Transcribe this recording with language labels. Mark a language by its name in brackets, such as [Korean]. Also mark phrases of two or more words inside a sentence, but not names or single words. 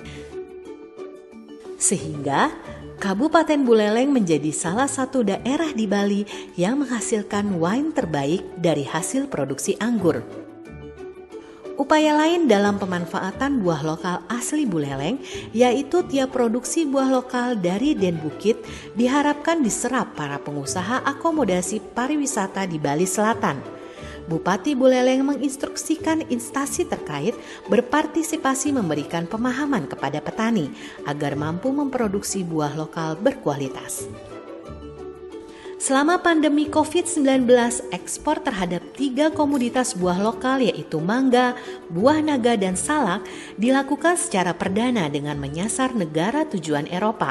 [Indonesian] Sehingga Kabupaten Buleleng menjadi salah satu daerah di Bali yang menghasilkan wine terbaik dari hasil produksi anggur. Upaya lain dalam pemanfaatan buah lokal asli Buleleng yaitu tiap produksi buah lokal dari Den Bukit diharapkan diserap para pengusaha akomodasi pariwisata di Bali Selatan. Bupati Buleleng menginstruksikan instansi terkait berpartisipasi memberikan pemahaman kepada petani agar mampu memproduksi buah lokal berkualitas. Selama pandemi COVID-19, ekspor terhadap 3 komoditas buah lokal yaitu mangga, buah naga, dan salak dilakukan secara perdana dengan menyasar negara tujuan Eropa.